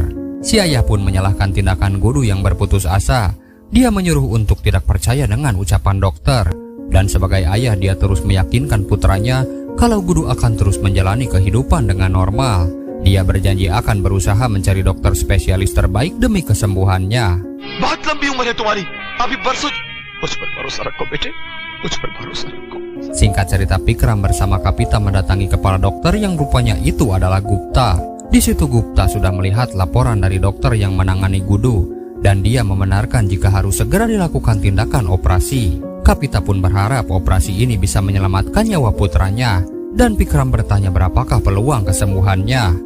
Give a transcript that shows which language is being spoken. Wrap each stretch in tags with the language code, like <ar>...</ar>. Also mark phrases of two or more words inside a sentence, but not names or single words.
<id>Si ayah pun menyalahkan tindakan Gudu yang berputus asa. Dia menyuruh untuk tidak percaya dengan ucapan dokter. Dan sebagai ayah dia terus meyakinkan putranya kalau Gudu akan terus menjalani kehidupan dengan normal. Dia berjanji akan berusaha mencari dokter spesialis terbaik demi kesembuhannya.</id> <hi>बहुत लंबी उम्र है तुम्हारी, अभी बरसों मुझ पर भरोसा रखो बेटे, मुझ पर भरोसा रखो.</hi> <id>Singkat cerita, Pikram bersama Kapita mendatangi kepala dokter yang rupanya itu adalah Gupta. Di situ Gupta sudah melihat laporan dari dokter yang menangani Gudu dan dia membenarkan jika harus segera dilakukan tindakan operasi. Kapita pun berharap operasi ini bisa menyelamatkan nyawa putranya dan Pikram bertanya berapakah peluang kesembuhannya.</id>